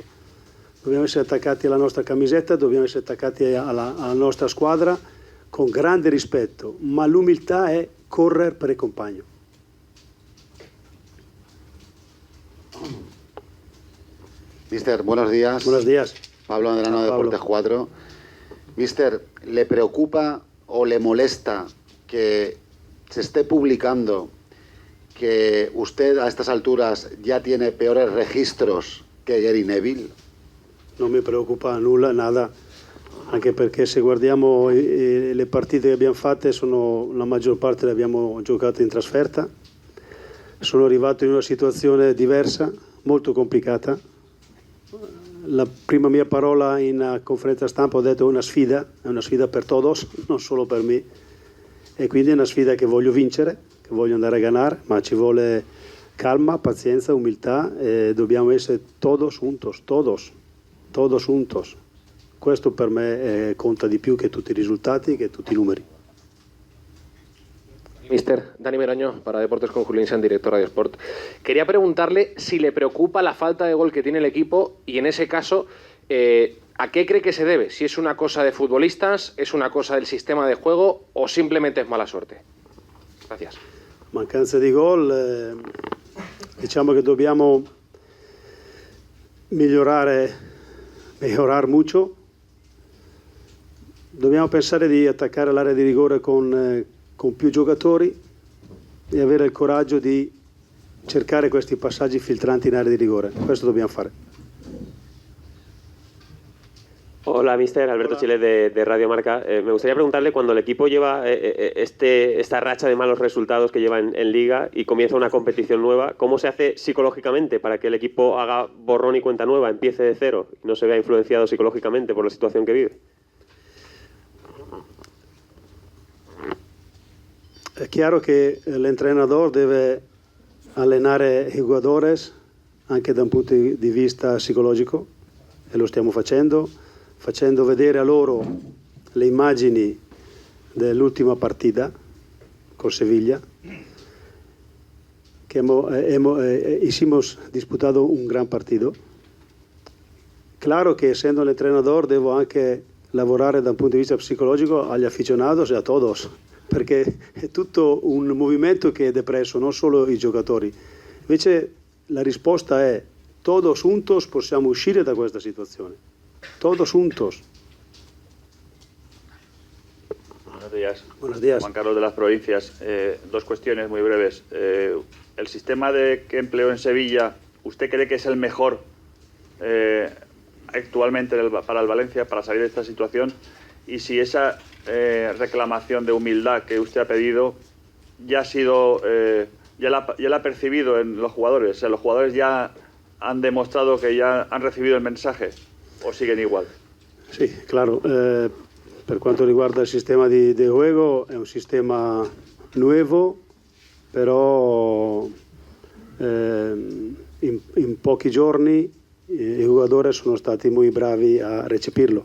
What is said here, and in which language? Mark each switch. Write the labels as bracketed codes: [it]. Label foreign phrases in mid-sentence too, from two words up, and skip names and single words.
[it] Dobbiamo essere attaccati alla nostra camisetta, dobbiamo essere attaccati alla nostra squadra con grande rispetto, ma l'umiltà è correre per il compagno. [es] Mister, buenos días. Buenos días. Pablo Andrano, de Deportes 4. Mister, ¿le preocupa o le molesta que se esté publicando que usted a estas alturas ya tiene peores registros che Gary Neville? [it] Non mi preoccupa nulla, nada, anche perché se guardiamo le partite che abbiamo fatte, la maggior parte le abbiamo giocate in trasferta. Sono arrivato in una situazione diversa, molto complicata. La prima mia parola in conferenza stampa ho detto è una sfida per todos, non solo per me, e quindi è una sfida che voglio vincere, che voglio andare a ganare, ma ci vuole calma, pazienza, umiltà, e dobbiamo essere [es] todos juntos. [it] Questo per me conta di più che tutti i risultati, che tutti i numeri. [es] Mister, Dani Meroño, para Deportes con Julio Insan, director de Sport. Quería preguntarle si le preocupa la falta de gol que tiene el equipo y en ese caso, ¿a qué cree que se debe? Si es una cosa de futbolistas, es una cosa del sistema de juego o simplemente es mala suerte. Gracias. [it] Mancanza di gol, diciamo che dobbiamo migliorare molto. Dobbiamo pensare di attaccare l'area di rigore con più giocatori e avere il coraggio di cercare questi passaggi filtranti in area di rigore. Questo dobbiamo fare. [es] Hola, mister. Alberto Chile de Radio Marca. Me gustaría preguntarle, cuando el equipo lleva esta racha de malos resultados que lleva en Liga y comienza una competición nueva, ¿cómo se hace psicológicamente para que el equipo haga borrón y cuenta nueva, empiece de cero y no se vea influenciado psicológicamente por la situación que vive? [it] È chiaro che l'allenatore deve allenare i giocatori anche da un punto di vista psicologico, e lo stiamo facendo vedere a loro le immagini dell'ultima partita con Sevilla, che hicimos disputato [es] un gran partido. [it] Claro che essendo l'allenatore devo anche lavorare da un punto di vista psicologico agli aficionados e a todos, perché è tutto un movimento che è depresso, non solo i giocatori. Invece la risposta è: [es] todos juntos [it] possiamo uscire da questa situazione. [es] Todos juntos. días. Buenos días. Juan Carlos de las Provincias. Dos cuestiones muy breves. El sistema que empleó en Sevilla, ¿usted cree que es el mejor actualmente para el Valencia para salir de esta situación? Y si esa reclamación de humildad que usted ha pedido ya ha sido, ya la ha percibido en los jugadores. O sea, los jugadores ya han demostrado que ya han recibido el mensaje o siguen igual. [it] Sì, claro. Per quanto riguarda il sistema di gioco, è un sistema nuovo, però in pochi giorni i giocatori sono stati molto bravi a recepirlo.